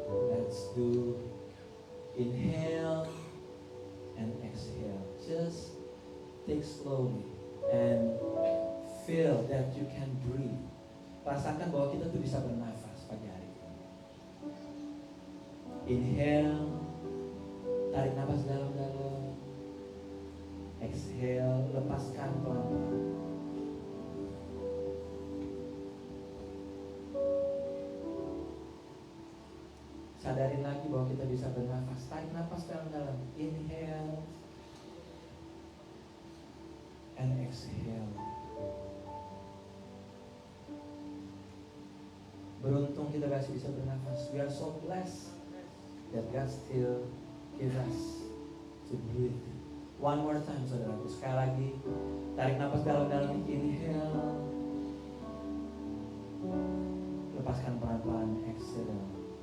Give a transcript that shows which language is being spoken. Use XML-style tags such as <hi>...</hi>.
<en>Let's do inhale and exhale. Just take slowly and feel that you can breathe.</en> <id>Rasakan bahwa kita tuh bisa bernafas pagi hari ini. Inhale, tarik nafas dalam-dalam. Exhale, lepaskan pelan-pelan. sadarin lagi bahwa kita bisa bernafas. Tarik nafas dalam-dalam.</id> <en>Inhale and exhale.</en> <id>Beruntung kita masih bisa bernafas.</id> <en>We are so blessed that God still gives us to breathe. One more time,</en> <id>saudaraku. Sekali lagi, tarik nafas dalam-dalam. Inhale. Lepaskan pelan-pelan. Exhale.</id>